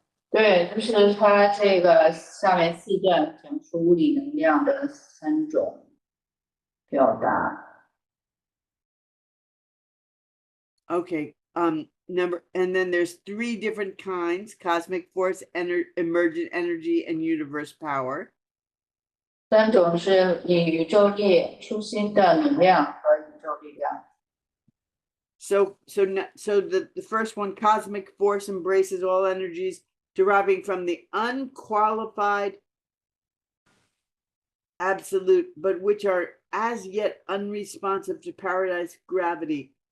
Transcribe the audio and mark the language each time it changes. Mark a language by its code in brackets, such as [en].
[zh] 对，就是它这个下面4段讲述物理能量的3种表达。 [en] Okay. And then there's 3 different kinds: cosmic force, emergent energy, and universe power. [zh] 3种是以宇宙力初心的能量和宇宙力量。 [en] So the first one, cosmic force, embraces all energies deriving from the unqualified absolute, but which are as yet unresponsive to paradise gravity.